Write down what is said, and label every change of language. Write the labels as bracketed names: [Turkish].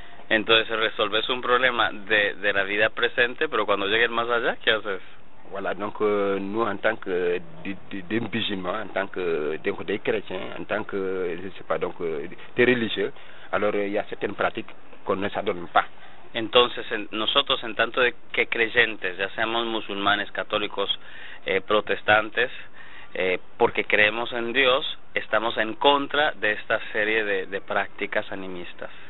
[Spanish] Entonces resolves un problema de la vida presente, pero cuando llegues más allá, ¿qué haces? [French] Voilà, donc nous en tant que des musulmans, en tant que des chrétiens, en tant que je sais pas donc des religieux, alors il y a certaines pratiques qu'on ne s'adonne pas. [Spanish] Entonces nosotros en tanto que creyentes, ya seamos musulmanes, católicos, protestantes, porque creemos en Dios, estamos en contra de esta serie de prácticas animistas.